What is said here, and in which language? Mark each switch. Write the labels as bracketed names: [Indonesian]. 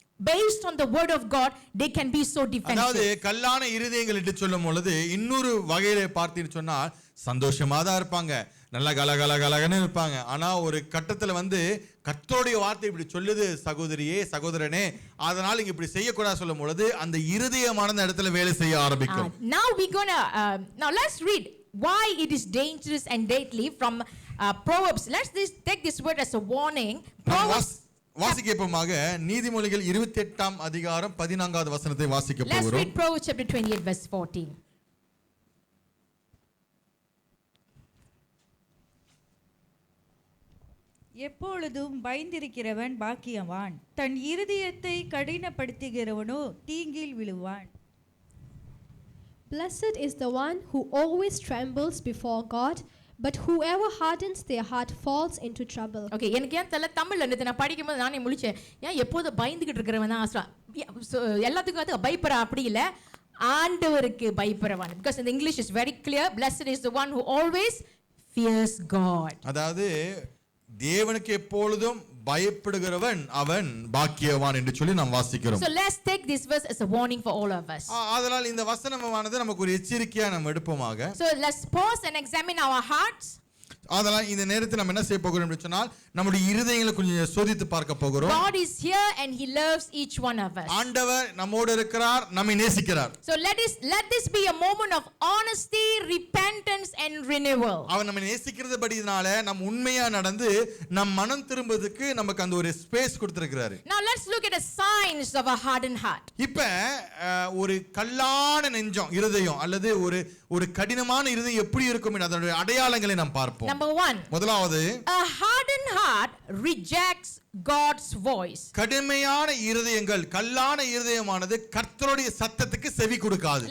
[English] based on the word of God, they can be so [Tamil] அதாவது [English] defensive. [Tamil] கல்லான இருதயங்கள் என்று சொல்லும் பொழுது இன்னொரு வகையில பார்த்தீன்னு சொன்னால் சந்தோஷமா தான் இருப்பாங்க, நல்ல கலகலகலன்னு இருப்பாங்க. ஆனா ஒரு கட்டத்துல கர்த்தருடைய வார்த்தை இப்படி சொல்லுது சகோதரியே சகோதரனே, அதனால இங்க இப்படி செய்யக்கூடாது சொல்லும் பொழுது அந்த இருதயமான இடத்துல வேலை செய்ய ஆரம்பிக்கும். [English] Now we're gonna now let's read why it is dangerous and deadly from Proverbs. Take this word as a warning. Proverbs. [Tamil] வாசிக்கப்போமாக நீதிமொழிகள் 28ஆம் அதிகாரம் 14வது வசனத்தை வாசிக்க போகிறோம். [English] Let's read Proverbs chapter 28 verse 14. [Tamil] எப்பொழுதும் பயந்திருக்கிறவன் பாக்கியவான், தன் இருதயத்தை கடினப்படுத்துகிறவனோ தீங்கில் விழுவான். [English] Blessed is the one who always trembles before God, but whoever hardens their heart falls into trouble. [Tamil] Okay, எனக்கு ஏன் தெரியல, தமிழ்ல நேத்து நான் படிக்கும்போது நானே முழிச்சேன், ஏன் எப்போதும் பயந்துகிட்டு இருக்கிறவன் தான் எல்லாத்துக்கும் அது பயப்படுற, அப்படி இல்ல, ஆண்டவருக்கு பயப்படுறவன். [English] Because in the English is very clear, blessed is the one who always fears God. [Tamil] அதாவது தேவனுக்கு எப்பொழுதும் பயப்படுகிறவன் அவன் பாக்கியவான் என்று சொல்லி நாம் வாசிக்கிறோம். [English] So let's take this verse as a warning for all of us. [Tamil] அதனால் இந்த வசனமானது நமக்கு ஒரு எச்சரிக்கையா நாம் எடுப்போமாக. [English] So let's pause and examine our hearts. [Tamil] அதனால் இந்த நேரத்தில் நம்ம என்ன செய்ய போகிறோம் என்று சொன்னால் நம்முடைய இருதயங்களை கொஞ்சம் சோதித்து பார்க்க போகிறோம். [English] God is here and he loves each one of us. [Tamil] ஆண்டவர் நம்மோடு இருக்கிறார், நம்மை நேசிக்கிறார். [English] So let this be a moment of honesty, repentance and renewal. [Tamil] அவர் நம்மை நேசிக்கிறதுபடினால நம்ம உண்மையா நடந்து நம் மனம் திரும்புவதற்கு நமக்கு அந்த ஒரு ஸ்பேஸ் கொடுத்திருக்கிறார். [English] Now let's look at the signs of a hardened heart. [Tamil] இப்ப ஒரு கல்லான நெஞ்சம் இருதயம் அல்லது ஒரு கடினமான இருதயம் எப்படி இருக்கும் என்ற அதனுடைய அடையாளங்களை நாம் பார்ப்போம். [English] Number 1. [Tamil] முதலாவது, [English] a hardened heart rejects God's voice. [Tamil] கடுமையான இருதயங்கள், கல்லான இருதயமானது கர்த்தருடைய சத்தத்துக்கு செவி கொடுக்காது.